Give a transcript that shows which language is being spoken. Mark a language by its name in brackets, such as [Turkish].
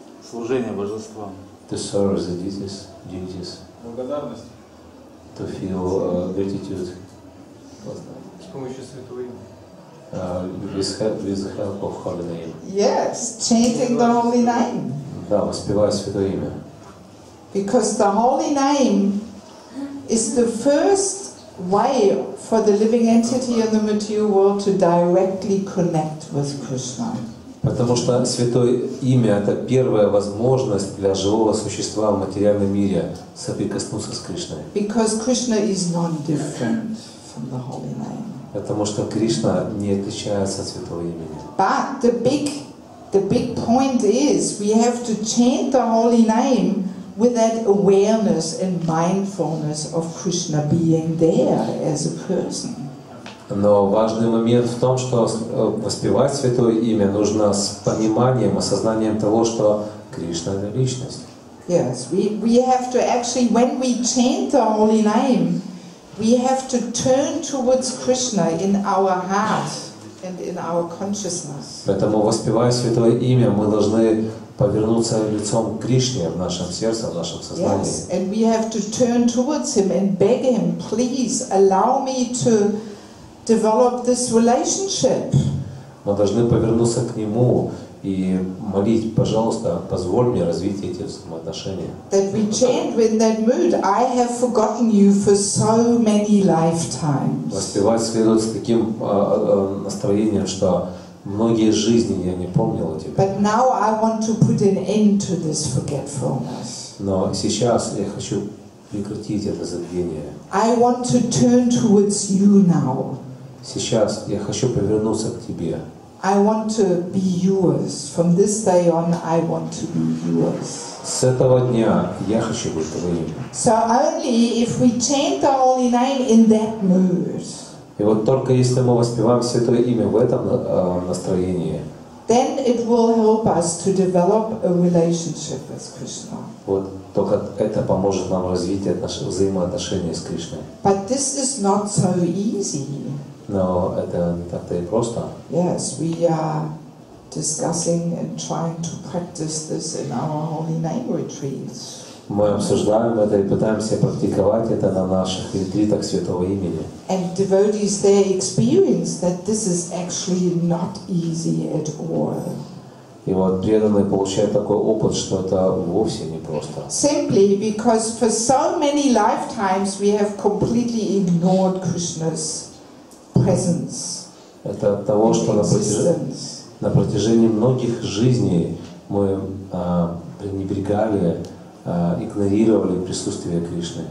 [Russian] Служение божествам. [English] To serve the deities. [Russian] Благодарность. [English] To feel gratitude. [Russian] С помощью святого имени. [English] With the help of holy name. Yes, chanting the holy name. [Russian] Да, воспевая святое имя. [English] Because the holy name is the first way for the living entity in the material world to directly connect with Krishna. [Russian] Потому что святое имя – это первая возможность для живого существа в материальном мире соприкоснуться с Кришной. [English] Because Krishna is non-different from the holy name. [Russian] Потому что Кришна не отличается от святого имени. [English] But the big point is we have to chant the holy name with that awareness and mindfulness of Krishna being there as a person. [Russian] Но важный момент в том, что воспевать святое имя нужно с пониманием, осознанием того, что Кришна – это личность. [English] Yes, we have to actually, when we chant the holy name, we have to turn towards Krishna in our heart and in our consciousness. [Russian] Поэтому, воспевая святое имя, мы должны повернуться лицом к Кришне в нашем сердце, в нашем сознании. [English] Yes, and we have to turn towards Him and beg Him, please allow me to develop this relationship. [Russian] Мы должны повернуться к Нему и молить, пожалуйста, позволь мне развить эти взаимоотношения. [English] That we chant in that mood, I have forgotten you for so many lifetimes. [Russian] Воспевать следует с таким настроением, что многие жизни я не помнил о тебе. [English] But now I want to put an end to this forgetfulness. [Russian] Но сейчас я хочу прекратить это забвение. [English] I want to turn towards you now. [Russian] Сейчас я хочу повернуться к тебе. [English] I want to be yours. From this day on, I want to be yours. [Russian] С этого дня я хочу быть твоим. [English] So only if we chant the holy name in that mood, [Russian] И вот только если мы воспеваем святое имя в этом настроении, [English] then it will help us to develop a relationship with Krishna. [Russian] вот только это поможет нам развить взаимоотношения с Кришной. [English] But this is not so easy. [Russian] Но это не так-то и просто. [English] Yes, we are discussing and trying to practice this in our holy name retreats. [Russian] Мы обсуждаем это и пытаемся практиковать это на наших ретритах святого имени. [English] And devotees there experience that this is actually not easy at all. [Russian] И вот преданные получают такой опыт, что это вовсе не просто. [English] Simply because for so many lifetimes we have completely ignored Krishna's presence. [Russian] Это от того, что на протяжении многих жизней мы пренебрегали, игнорировали присутствие Кришны.